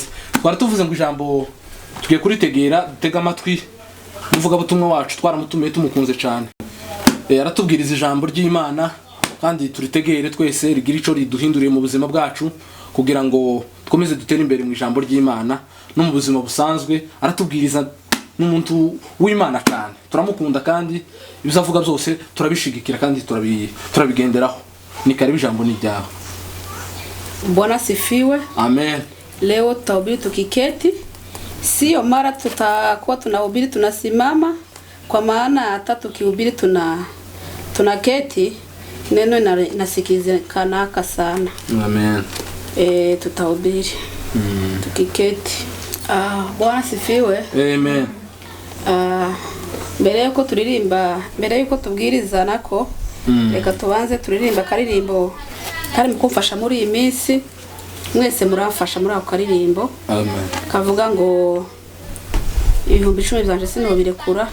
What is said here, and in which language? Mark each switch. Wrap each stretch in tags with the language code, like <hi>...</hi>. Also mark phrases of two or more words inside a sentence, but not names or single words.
<rn>Twari tuvuze ngo ijambo tugiye kuritegera dutega amatwi muvuga butumwa wacu twaramutumiye tumukunze cyane, aratubwiriza ijambo ry'Imana kandi turitegere twese rigira ico riduhinduriye mu buzima bwacu kugira ngo twomeze dutere imbere mu ijambo ry'Imana no mu buzima busanzwe. Aratubwiriza n'umuntu w'Imana cyane, turamukunda kandi ibizavuga byose turabishigikira kandi turabigenderaho. Ni karibu ijambo ni ryawe.</rn> <sw>Bwana sifiwe. Amen. Leo tutahubiri tukiketi, sio mara tutakuwa tunahubiri tunasimama, kwa maana hata tukihubiri tunaketi neno inasikizikana sana. Amen. Tutahubiri tukiketi. Bwana sifiwe. Amen.</sw> <rn>Mbere yuko turirimba, mbere yuko tubwiriza nako, reka tubanze turirimba karirimbo kari mukumfasha muri iyi minsi. Mwese muramfasha muri ako karirimbo. Amen. Kavuga ngo 10,000 byanje sinobirekura.</rn>